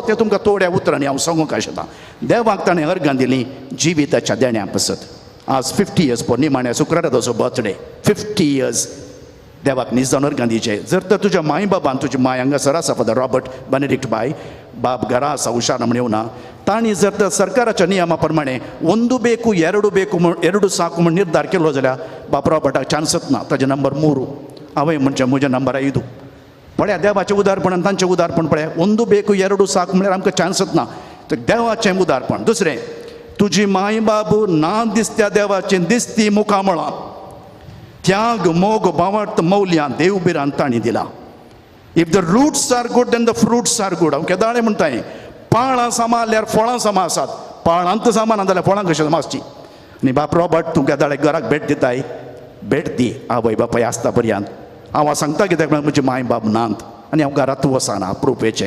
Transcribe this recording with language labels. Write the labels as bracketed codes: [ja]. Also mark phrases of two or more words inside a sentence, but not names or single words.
[kok] तें तुमकां थोड्या उतरांनी हांव सांगूंक आशेतां. देवाक ताणें अर्घां दिलीं जिविताच्या देण्या पासत. आज 50 इयर्स निमाण्या शुक्रारा ताचो बर्थडे. 50 इयर्स देवाक निजान अर्घां दिवचें. जर तर तुज्या माय बाबान, तुजी माय हांगासर आसा फादर रॉबर्ट बेनेडिक्ट बाय, बाब घरा आसा हुशार म्हण येवना, तांणी जर तर सरकाराच्या नियमा प्रमाणे [kn] 1 ಬೇಕು 2 ಬೇಕು 2 ಸಾಕು [kok] म्हण निर्धार केलो जाल्यार बाप रॉबर्टाक चान्सच ना. ताजे नंबर 3. हांवें म्हणचें म्हजें नंबर 5. पळया देवाचें उदारपण, तांचें उदारपण पळया. [kn] 1 ಬೇಕು 2 ಸಾಕು [kok] म्हळ्यार आमकां चान्सच ना. तर देवाचें उदारपण. दुसरें, तुजी माय बाब ना दिसत्या देवाचें दिसती मुखामळां, त्याग मोग भावार्थ मौल्यां देवबिरान तांणी दिला. [en] If the roots are good then the fruits are good. [kok] हांव केदाळे म्हणटाय पाळां सांबाळल्यार फळां समा आसात. पाळांत सामान जाल्यार फळां कशें समा आसची. आनी बाप रॉबर्ट तूं केदाळे घराक भेट दिताय, भेट दी आवय बापाय आसता पर्यंत. हांव सांगता कित्याक म्हजे माय बाप नात आनी हांव घरांत वचना अप्रुपेचें.